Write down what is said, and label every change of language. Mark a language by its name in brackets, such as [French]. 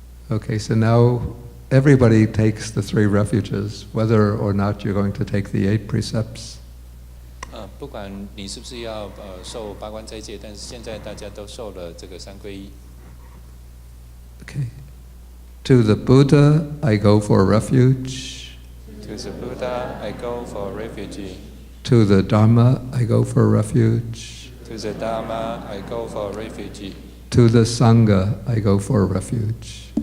[English] Okay, so now everybody takes the 3 refuges, whether or not you're going to take the 8 precepts. [Chinese] 不管你是不是要受八关斋戒，但是现在大家都受了这个3皈依。 [English] Okay. To the Buddha, I go for refuge. To the Buddha, I go for refuge. To the Dharma, I go for refuge. To the Dharma, I go for refuge. To the Sangha, I go for refuge.